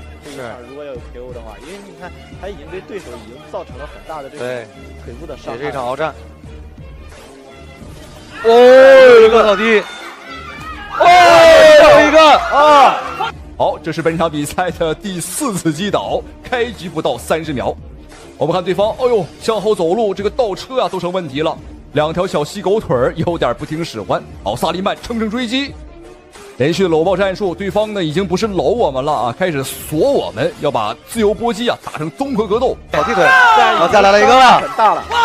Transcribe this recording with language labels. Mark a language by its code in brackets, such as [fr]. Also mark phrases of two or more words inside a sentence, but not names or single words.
[zh] 这一场如果要有 KO 的话，因为你看他已经对对手已经造成了很大的这个腿部的伤害。也是一场鏖战。哦，一个倒地。哦，又一个啊！好，这是本场比赛的第4次击倒，開局不到30秒。我們看對方，哎呦，向後走路，這個倒車啊都成問題了，2條小細狗腿有點不聽使喚。好，薩利曼乘勝追擊，連續的摟抱戰術，對方呢已經不是摟我們了啊，開始鎖我們，要把自由搏擊啊打成綜合格鬥。小踢腿，好，再來了一個了，很大了。